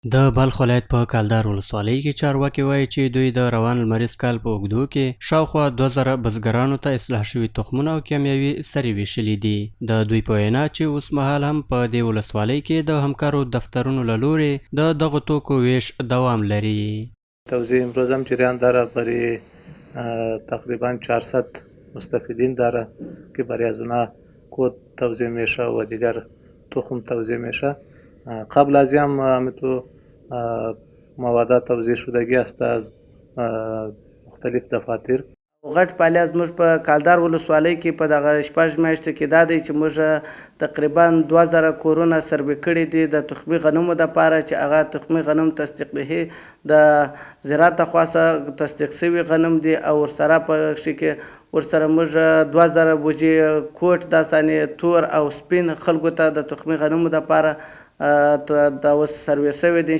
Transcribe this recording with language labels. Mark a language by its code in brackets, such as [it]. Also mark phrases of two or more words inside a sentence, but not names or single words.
[ps] د بلخ ولایت په کلدار ولسوالۍ کې چارواکي وایي چې دوی د روان لمریز کال په اوږدو کې شاوخوا 2000 بزګرانو ته اصلاح شوي تخمونه او کیمیاوي سرې ویشلي دي. د دوی په وینا چې اوس مهال هم په دې ولسوالۍ کې د همکارو دفترونو له لورې د دغو توکو ویش دوام لري. [fa] توزیع امروز هم جریان داره برای تقریبا 400 مستفیدین داره که برای از اونها کود توزیع میشه و دیگر تخم توزیع میشه. قبل از این هم تو مواد توزیع شدگی است از مختلف دفاتر. [ps] غټ فعالیت زموږ په کلدار ولسوالۍ کې په دغه شپږ میاشتو کې دا دی چې موږ تقریبا 2000 کورونه سروې کړي دي د تخمي غنمو دپاره چې هغه تخمي غنم تصدیق دهي د زراعت خوا څخه تصدیق شوي غنم دي او ورسره په کې ورسره موږ 2000 بوجې کوټ داسانې تور او سپین خلکو ته د تخمي غنمو دپاره دا اوس سروې شوي دي.